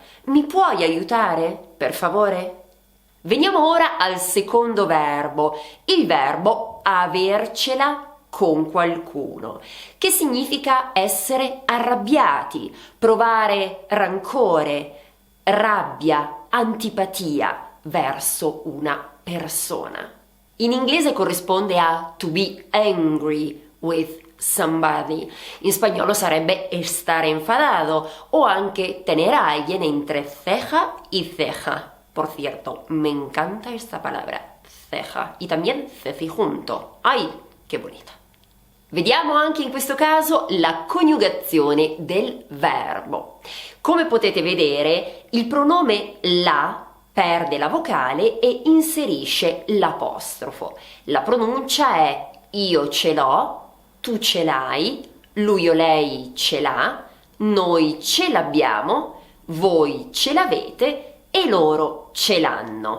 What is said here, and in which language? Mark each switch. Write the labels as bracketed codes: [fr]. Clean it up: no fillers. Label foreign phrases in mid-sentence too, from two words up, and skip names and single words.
[it] Mi puoi aiutare, per favore? Veniamo ora al secondo verbo, il verbo avercela con qualcuno, che significa essere arrabbiati, provare rancore, rabbia, antipatia verso una persona. In inglese corrisponde a [en] to be angry with somebody. [it] In spagnolo sarebbe [es] estar enfadado [it] o anche [es] tener a alguien entre ceja y ceja. Por cierto, me encanta esta palabra, ceja, y también cejijunto. ¡Ay, qué bonita! [it] Vediamo anche in questo caso la coniugazione del verbo. Come potete vedere, il pronome la perde la vocale e inserisce l'apostrofo. La pronuncia è io ce l'ho, tu ce l'hai, lui o lei ce l'ha, noi ce l'abbiamo, voi ce l'avete e loro ce l'hanno.